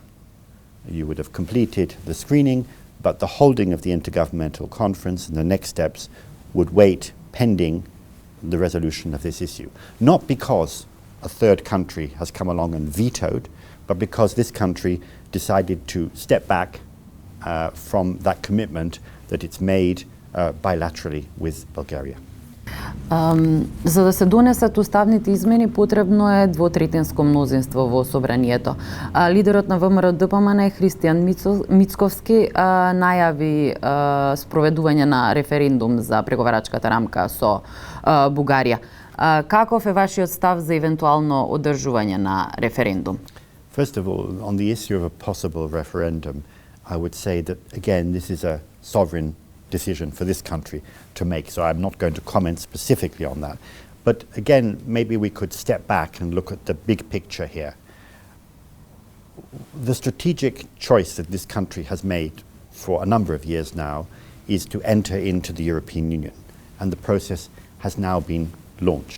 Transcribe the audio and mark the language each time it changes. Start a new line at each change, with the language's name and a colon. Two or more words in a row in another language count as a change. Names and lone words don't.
English: You would have completed the screening, but the holding of the Intergovernmental Conference and the next steps would wait pending the resolution of this issue. Not because a third country has come along and vetoed, but because this country decided to step back from that commitment that it's made bilaterally with Bulgaria.
Macedonian: За да се донесат уставните измени потребно е двотретинско мнозинство во собранието. Лидерот на ВМРО-ДПМН Христијан Мицковски најави спроведување на референдум за преговарачката рамка со Бугарија. Каков е вашиот став за евентуално одржување на референдум?
English: First of all, on the issue of a possible referendum, I would say that again this is a sovereign decision for this country to make, so I'm not going to comment specifically on that. But again, maybe we could step back and look at the big picture here. The strategic choice that this country has made for a number of years now is to enter into the European Union, and the process has now been launched.